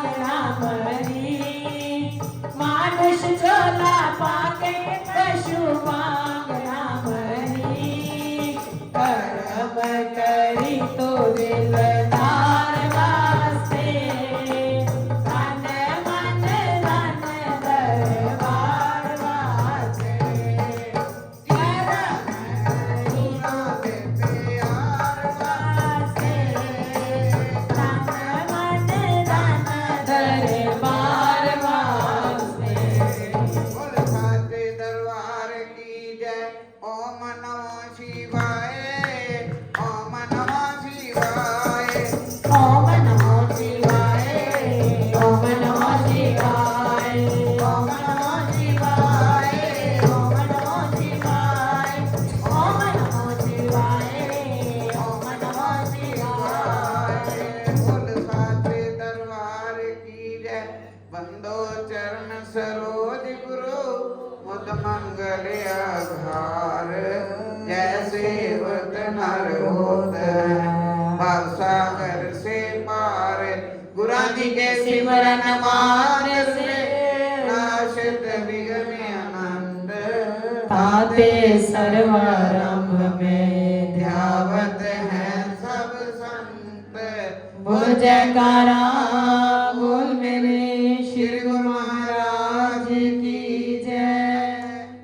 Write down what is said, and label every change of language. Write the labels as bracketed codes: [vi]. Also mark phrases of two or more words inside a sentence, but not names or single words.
[pa] ਨਾ ਮਰੀ, ਮਾਨੁਸ਼ ਚੋਲਾ ਪਾਕੇ ਪਸ਼ੂ ਵਾਂਗ ਨਾ ਮਰੀ, ਕਰਮ ਕਰੀ ਤੋ ਦਿਲਦਾਰ ਵਾਸਤੇ, ਤਨ ਮਨ ਧਨ ਦਰਬਾਰ ਵਾਸਤੇ, ਕਰਮ ਕਰੀ ਤੋ प्यार ਵਾਸਤੇ, ਤਨ ਮਨ ਧਨ ਦਰਬਾਰ ਵਾਸਤੇ। [hi] बोल साचे दरबार की जय, [sa] ओम नमः शिवाय, ओम नमः शिवाय, ओम नमो शिवाय, ओम नमो शिवाय, ओम नमो शिवाय, ओम नमो शिवाय, ओम नमो शिवाय, ओम नमो शिवाय। [hi] बोल साचे दरबार की जय, बंदो चरण सरोज गुरु मुद मंगल आधार, जय सेवक नर होत है। भव सागर से पार गुरा जी के सिमरन मानस नाशत विघ्न आनंद ताते सर्वारंभ में ध्यावत है सब संत। बोल जयकारा बोल मेरे श्री गुरु महाराज की जय।